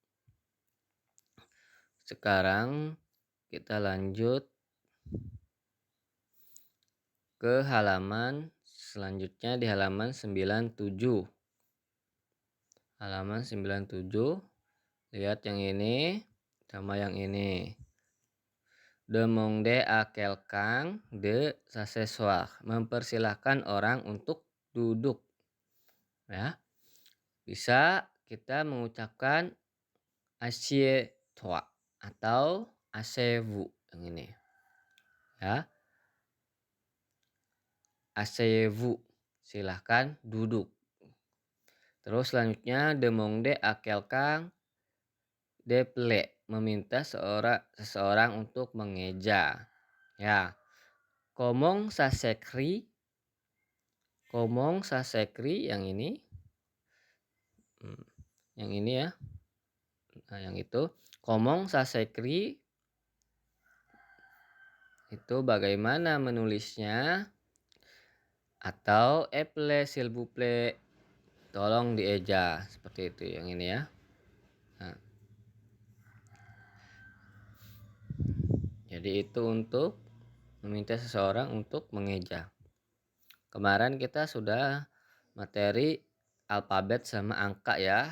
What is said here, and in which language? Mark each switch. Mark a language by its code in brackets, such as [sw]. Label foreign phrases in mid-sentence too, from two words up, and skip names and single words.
[id] Sekarang kita lanjut ke halaman selanjutnya di halaman 97. Halaman 97, lihat yang ini sama yang ini. [fr] Demander à quelqu'un de s'asseoir, [id] mempersilahkan orang untuk duduk. Ya. Bisa kita mengucapkan assieds-toi atau asseyez-vous yang ini. Ya. [fr] Asseyez-vous, [id] silahkan duduk. Terus selanjutnya [fr] demander à quelqu'un de plaire, [id] meminta seseorang untuk mengeja. Ya. [fr] Comment ça s'écrit? Comment ça s'écrit [id] yang ini. Yang ini ya. Nah, yang itu. [fr] Comment ça s'écrit? [id] Itu bagaimana menulisnya? [fr] Atau appelez s'il vous plaît, [id] tolong dieja. Seperti itu yang ini ya. Nah. Jadi itu untuk meminta seseorang untuk mengeja. Kemarin kita sudah materi alfabet sama angka ya.